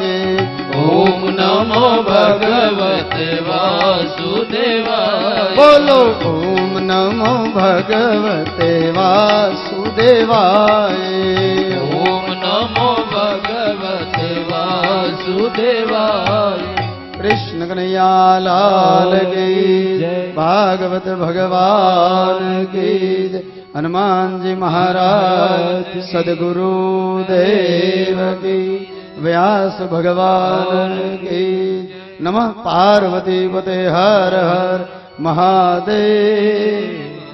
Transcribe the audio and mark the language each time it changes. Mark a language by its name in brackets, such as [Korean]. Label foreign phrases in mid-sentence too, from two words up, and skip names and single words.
[Sanskrit] ओम नमो भगवते वासुदेवाय बोलो ओम नमो भगवते वासुदेवाय ओम नमो भगवते वासुदेवाय [Hindi] कृष्ण कन्हैया लाल की जय। भागवत भगवान की जय। हनुमान जी महाराज सदगुरु देव की व्यास भगवान की [Sanskrit] नमः पार्वती पते [Hindi] हर हर महादेव।